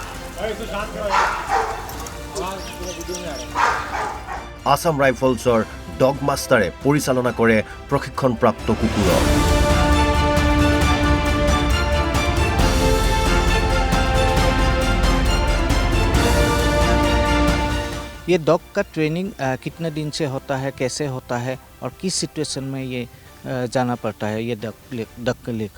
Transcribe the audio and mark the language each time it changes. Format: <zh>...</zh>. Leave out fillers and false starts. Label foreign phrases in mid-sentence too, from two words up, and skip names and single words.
<as>আসাম ৰাইফলছৰ ডগ মাষ্টাৰে পৰিচালনা কৰে প্ৰশিক্ষণপ্ৰাপ্ত কুকুৰক।</as> <hi>ये डॉग का ट्रेनिंग कितने दिन से होता है, कैसे होता है और किस सिचुएशन में ये जाना पड़ता है ये डॉग को लेकर?</hi>